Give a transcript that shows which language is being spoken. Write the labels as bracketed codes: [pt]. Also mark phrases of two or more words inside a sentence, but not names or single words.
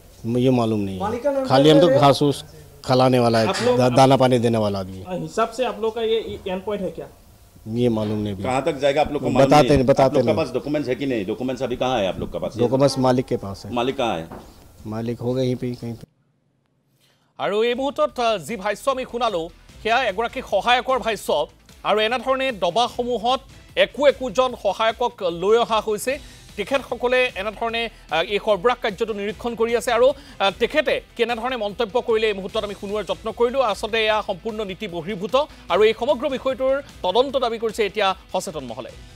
[hi] ये मालूम नहीं है खाली हम तो घास खिलाने वाला है, आप लोग- दाना पानी देने वाला आदमी है। हिसाब से आप लोग का ये [en] end point [hi] है क्या? ये मालूम नहीं भी। कहाँ तक जाएगा आप लोग को बताते मालूम नहीं, बताते आप लोग के नहीं। पास डॉक्यूमेंट्स है कि नहीं? डॉक्यूमेंट्स अभी कहाँ है आप लोग के पास? डॉक्यूमेंट्स मालिक के पास है। मालिक कहाँ है? मालिक होगा यहीं पे कहीं पे। [as] আৰু এই মুহূৰ্তত যি ভাষ্য আমি শুনালোঁ সেয়া এগৰাকী সহায়কৰ ভাষ্য আৰু এনেধৰণে দবাসমূহত একোজন সহায়কক লৈ অহা হৈছে তেখেতসকলে এনেধৰণে এই সৰবৰাহ কাৰ্যটো নিৰীক্ষণ কৰি আছে আৰু তেখেতে কেনেধৰণে মন্তব্য কৰিলে এই মুহূৰ্তত আমি শুনোৱাৰ যত্ন কৰিলোঁ আচলতে এয়া সম্পূৰ্ণ নীতি বহিৰ্ভূত আৰু এই সমগ্ৰ বিষয়টোৰ তদন্ত দাবী কৰিছে এতিয়া সচেতন মহলে